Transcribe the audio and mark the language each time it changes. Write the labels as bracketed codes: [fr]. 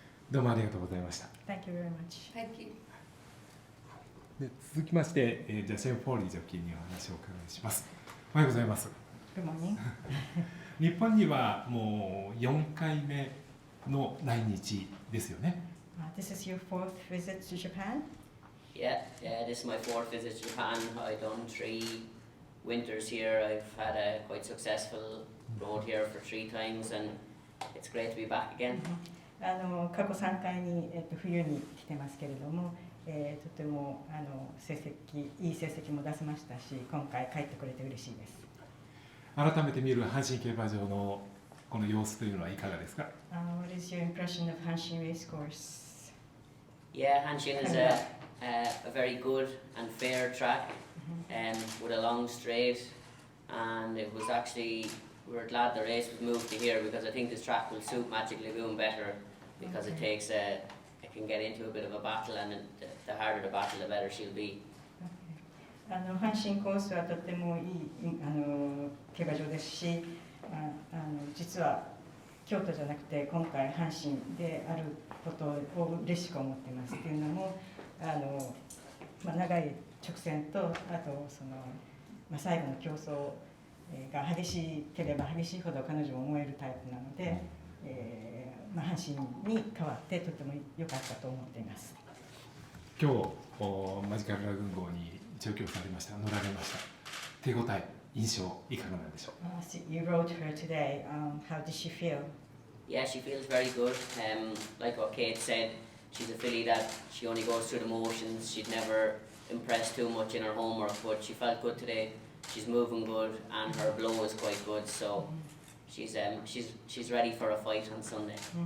[ja] どうもありがとうございました。 [en] Thank you very much. Thank you. [ja] で続きまして、ジャシェン・フォーリージョッキーにお話をお伺いします。おはようございます。 [en] Good morning. [ja] 日本にはもう4回目の来日ですよね。 [en] This is your fourth visit to Japan? Yeah, this is my fourth visit to Japan. I've done 3 winters here. I've had a quite successful road here for 3 times, and it's great to be back again. [ja] 過去3回に、冬に来てますけれども、とてもいい成績も出せましたし、今回帰ってくれて嬉しいです。改めて見る阪神競馬場のこの様子というのはいかがですか？ [en] What is your impression of Hanshin Race Course? Yeah, Hanshin is a very good and fair track, with a long straight, and it was actually, we were glad the race was moved to here because I think this track will suit Magic Lagoon better because it can get into a bit of a battle, and the harder the battle, the better she'll be. [ja] 阪神コースはとてもいい競馬場ですし、実は京都じゃなくて今回阪神であることを嬉しく思っています。というのも長い直線とあと最後の競争が激しければ激しいほど彼女も燃えるタイプなので、阪神に代わってとても良かったと思っています。今日マジカルラグーン号に調教されました、乗られました。手応え、印象いかがなんでしょう？ [en] You rode her today. How did she feel? Yeah, she feels very good. Like what Kate said, she's a filly that she only goes through the motions. She'd never impressed too much in her homework, but she felt good today. She's moving good, and her blow is quite good. So she's ready for a fight on Sunday.